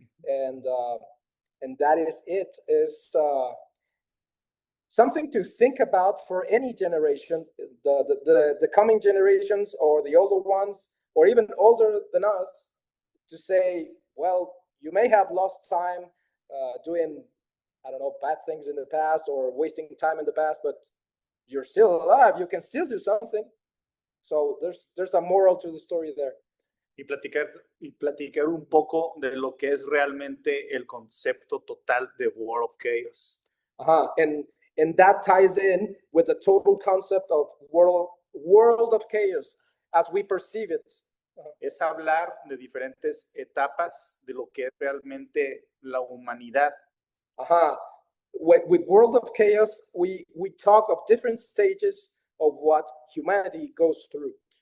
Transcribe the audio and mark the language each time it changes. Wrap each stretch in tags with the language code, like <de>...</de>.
<en>And that is it. Is something to think about for any generation, the coming generations or the older ones, or even older than us, to say, well, you may have lost time doing, I don't know, bad things in the past or wasting time in the past, but you're still alive. You can still do something. So there's a moral to the story there.</en> <es>Y platicar un poco de lo que es realmente el concepto total de World of Chaos.</es> <en>And that ties in with the total concept of world of chaos as we perceive it.</en> <es>Es hablar de diferentes etapas de lo que es realmente la humanidad.</es> <en>With World of Chaos, we talk of different stages of what humanity goes through.</en>